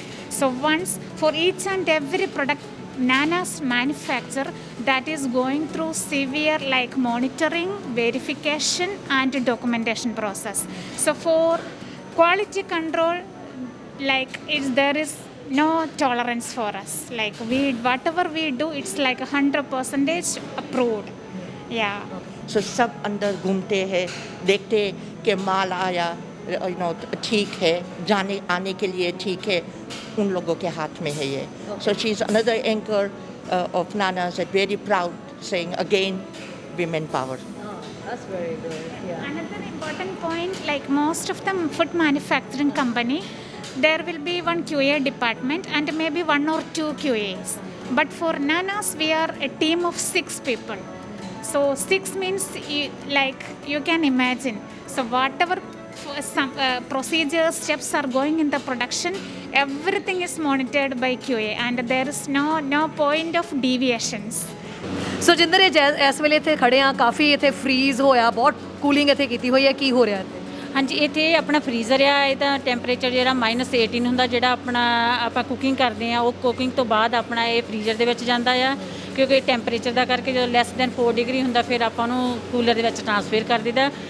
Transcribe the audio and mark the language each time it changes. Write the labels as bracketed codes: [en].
[en] So once for each and every product Nana's manufacture, that is going through severe like monitoring, verification and documentation process. So for quality control, like there is no tolerance for us. Like whatever we do, it's like 100% approved. Yeah. [hi] So सब अंदर घूमते हैं, देखते कि माल आया ठीक है, जाने आने के लिए ठीक है, उन लोगों के हाथ में है ये. [en] So she's another anchor of Nana's, and very proud, saying again, women power. That's very good. Yeah. Another important point, like most of the food manufacturing company, there will be one QA department and maybe 1 or 2 QAs. But for Nana's, we are a team of 6 people. So 6 means you can imagine. So whatever some procedures, steps are going in the production, everything is monitored by QA, and there is no point of deviations. [pa] ਸੋ ਜਿੰਦਰ, ਇਹ ਇਸ ਵੇਲੇ ਇੱਥੇ ਖੜੇ ਆ, ਕਾਫੀ ਇੱਥੇ freeze ਹੋਇਆ, ਬਹੁਤ cooling ਇੱਥੇ ਕੀਤੀ ਹੋਈ ਹੈ, ਕੀ ਹੋ ਰਿਹਾ ਇੱਥੇ? ਹਾਂਜੀ, ਇੱਥੇ ਆਪਣਾ ਫਰੀਜ਼ਰ ਆ। ਇਹਦਾ ਟੈਂਪਰੇਚਰ ਜਿਹੜਾ -18 ਹੁੰਦਾ, ਜਿਹੜਾ ਆਪਣਾ ਆਪਾਂ ਕੁਕਿੰਗ ਕਰਦੇ ਆ, ਉਹ ਕੁਕਿੰਗ ਤੋਂ ਬਾਅਦ ਆਪਣਾ ਇਹ ਫਰੀਜ਼ਰ ਦੇ ਵਿੱਚ ਜਾਂਦਾ ਆ। ਕਿਉਂਕਿ ਟੈਂਪਰੇਚਰ ਦਾ ਕਰਕੇ ਜਦੋਂ ਲੈਸ ਦੈਨ 4 ਡਿਗਰੀ ਹੁੰਦਾ, ਫਿਰ ਆਪਾਂ ਉਹਨੂੰ ਕੂਲਰ ਦੇ ਵਿੱਚ ਟ੍ਰਾਂਸਫਰ ਕਰ ਦਿੰਦਾ।